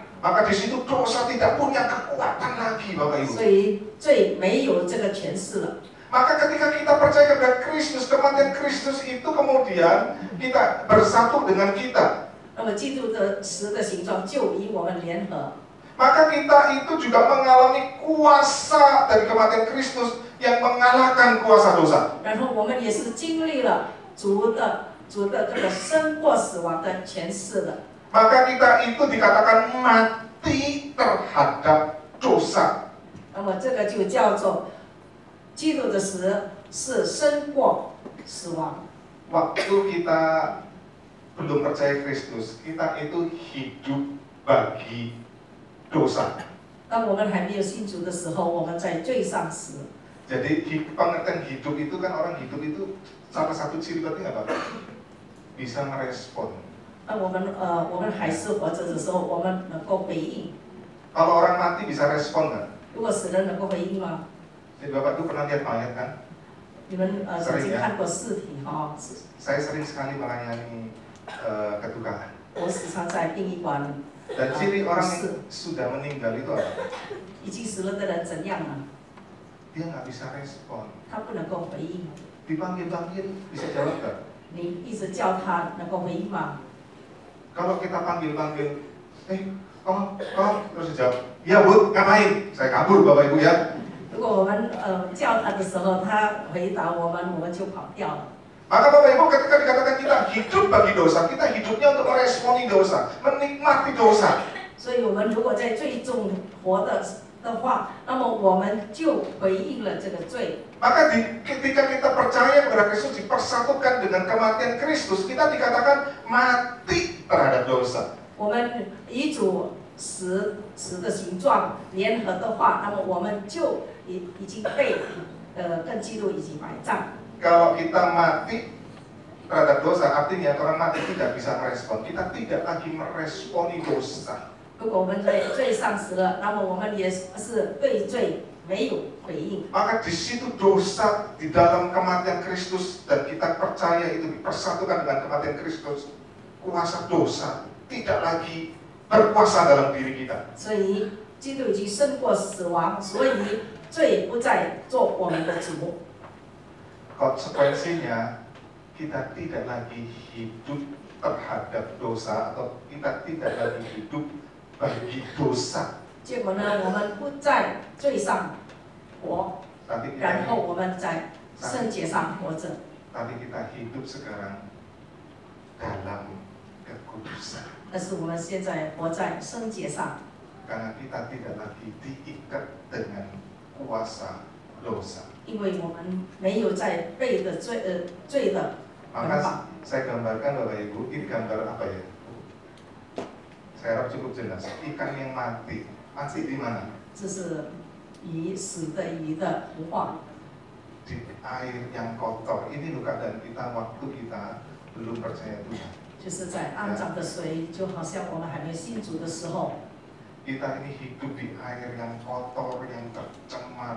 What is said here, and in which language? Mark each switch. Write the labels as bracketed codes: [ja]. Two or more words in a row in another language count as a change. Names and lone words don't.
[id] Maka di situ dosa tidak punya kekuatan lagi, Bapak Ibu. [zh] 所以罪没有这个权势了。 [id] Maka ketika kita percaya kepada Kristus, kematian Kristus itu kemudian kita bersatu dengan kita. [zh] 那么基督的死的形状就与我们联合。 [id] Maka kita itu juga mengalami kuasa dari kematian Kristus yang mengalahkan kuasa dosa. [zh] 然后我们也是经历了主的这个胜过死亡的权势了。 [id] Maka kita itu dikatakan mati terhadap dosa. [zh] 那么这个就叫做基督的死是胜过死亡。 [id] Waktu kita belum percaya Kristus, kita itu hidup bagi dosa. [zh] 当我们还没有信主的时候，我们在罪上时。 [id] Jadi pengertian hidup itu kan orang hidup itu salah satu ciri penting apa? Bisa merespon. [zh] 当我们还是活着的时候，我们能够回应。 [id] Kalau orang mati bisa respon kan? [zh] 如果死人能够回应吗？ [id] Jadi Bapak tuh pernah lihat mayat kan? [zh] 你们曾经看过尸体哈？ [id] Saya sering sekali melayani kedukaan. [zh] 我时常在殡仪馆。 [id] Dan ciri orang yang sudah meninggal itu apa? [zh] 已经死了的人怎样呢？ [id] Dia nggak bisa respon. [zh] 他不能够回应。 [id] Dipanggil-panggil bisa jawab nggak? [zh] 你一直叫他能够回应吗？ [id] Kalau kita panggil-panggil, kong, terus jawab, iya Bu, ngapain? Saya kabur Bapak Ibu ya. [zh] 如果我们叫他的时候，他回答我们就跑掉了。 [id] Maka Bapak Ibu ketika dikatakan kita hidup bagi dosa, kita hidupnya untuk meresponi dosa, menikmati dosa. [zh] 所以我们如果在最终活的话，那么我们就回应了这个罪。 [id] Maka ketika kita percaya kepada Kristus dipersatukan dengan kematian Kristus, kita dikatakan mati terhadap dosa. [zh] 我们与主死的形状联合的话，那么我们就已经被跟基督一起埋葬。 [id] Kalau kita mati terhadap dosa, artinya orang mati tidak bisa merespon. Kita tidak lagi meresponi dosa. [zh] 如果我们在罪上死了，那么我们也是对罪没有回应。 [id] Maka di situ dosa di dalam kematian Kristus dan kita percaya itu dipersatukan dengan kematian Kristus, kuasa dosa tidak lagi berkuasa dalam diri kita. [zh] 所以基督已经胜过死亡，所以罪不再做我们的主。 [id] Konsekuensinya kita tidak lagi hidup terhadap dosa atau kita tidak lagi hidup bagi dosa. [zh] 结果呢，我们不在罪上活，然后我们在圣洁上活着。 [id] Tapi kita hidup sekarang dalam kekudusan. [zh] 但是我们现在活在圣洁上， [id] Karena kita tidak lagi diikat dengan kuasa dosa. [zh] 因为我们没有在背的罪的捆绑。 [id] Maka saya gambarkan Bapak Ibu, ini gambar apa ya? Saya harap cukup jelas. Ikan yang mati, mati di mana? [zh] 这是鱼死的鱼的图画。 [id] Di air yang kotor. Ini loh keadaan kita waktu kita belum percaya Tuhan. [zh] 就是在肮脏的水，就好像我们还没信主的时候。 [id] Kita ini hidup di air yang kotor, yang tercemar.